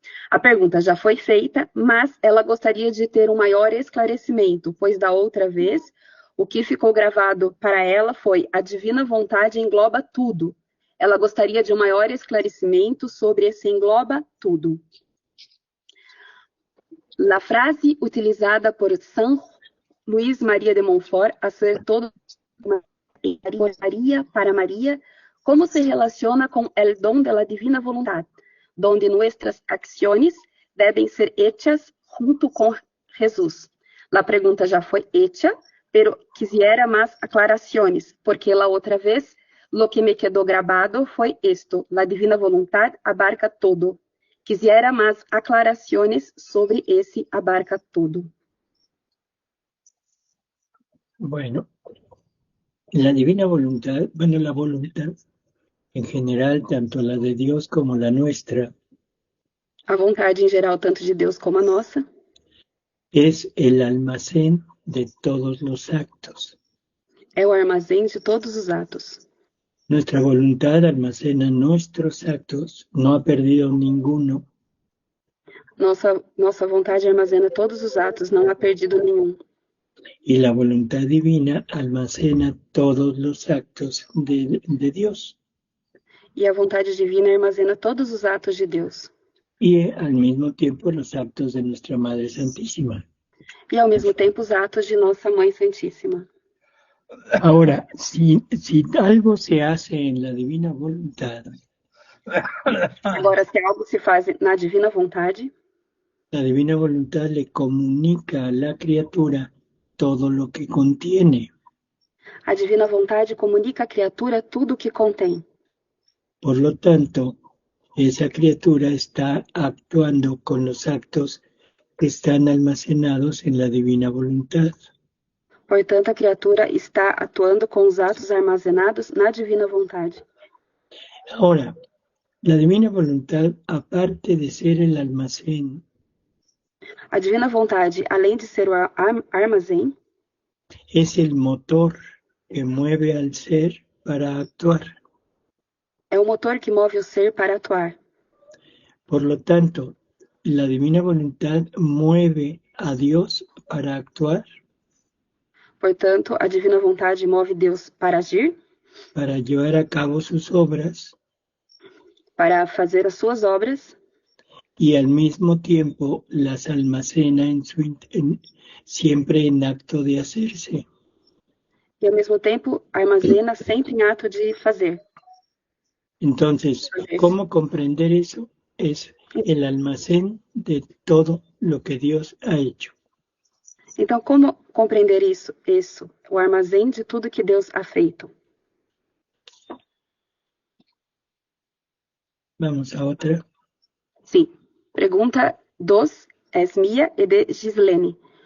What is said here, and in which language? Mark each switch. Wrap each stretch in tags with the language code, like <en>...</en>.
<pt>A pergunta já foi feita, mas ela gostaria de ter um maior esclarecimento, pois da outra vez o que ficou gravado para ela foi: a divina vontade engloba tudo. Ela gostaria de um maior esclarecimento sobre esse engloba tudo.</pt> <es>La frase utilizada por São Luís Maria de Montfort, a ser todo Maria para Maria, como se relaciona com el dom de la divina voluntad, donde nuestras acciones deben ser hechas junto com Jesus. La pergunta já foi hecha, pero quisiera más aclaraciones, porque la otra vez lo que me quedó grabado foi esto: la divina voluntad abarca todo. Quisiera más aclaraciones sobre esse abarca todo. Bueno, la divina voluntad, bueno, la voluntad en general, tanto la de Dios como la nuestra,</es> <pt>A vontade em geral, tanto de Deus como a nossa,</pt> <es>es el almacén de todos los actos.</es> <pt>é o armazém de todos os atos.</pt> <es>Nuestra voluntad almacena nuestros actos, no ha perdido ninguno,</es> <pt>Nossa vontade armazena todos os atos, não há perdido nenhum.</pt> <es>y la voluntad divina almacena todos los actos de Dios.</es> <pt>E a vontade divina armazena todos os atos de Deus.</pt> <es>Y al mismo tiempo los actos de nuestra Madre Santísima.</es> <pt>E ao mesmo tempo os atos de Nossa Mãe Santíssima.</pt> <es>Ahora, si algo se hace en la divina voluntad,</es> <pt>Agora, se algo se faz na divina vontade,</pt> <es>la divina voluntad le comunica a la criatura todo lo que contiene.</es> <pt>a divina vontade comunica à criatura tudo o que contém.</pt> <es>Por lo tanto, esa criatura está actuando con los actos que están almacenados en la divina voluntad.</es> <pt>Portanto, a criatura está atuando com os atos armazenados na divina vontade.</pt> <es>Ahora, la divina voluntad, aparte de ser el almacén,</es> <pt>A divina vontade, além de ser o armazém,</pt> <es>es el motor que mueve al ser para actuar.</es> <pt>é o motor que move o ser para atuar.</pt> <es>Por lo tanto, la divina voluntad mueve a Dios para actuar,</es> <pt>Portanto, a divina vontade move Deus para agir,</pt> <es>para llevar a cabo sus obras</es> <pt>para fazer as suas obras,</pt> <es>y al mismo tiempo las almacena siempre en acto de hacerse.</es> <pt>e ao mesmo tempo armazena sempre em ato de fazer.</pt> <es>Entonces, ¿cómo comprender eso? Es el almacén de todo lo que Dios ha hecho.</es> <pt>Então, como compreender isso? Isso, o armazém de tudo que Deus ha feito.</pt> <es>Vamos a otra.</es> <pt>Sim. Pergunta 2 é minha e de Gislene.</pt>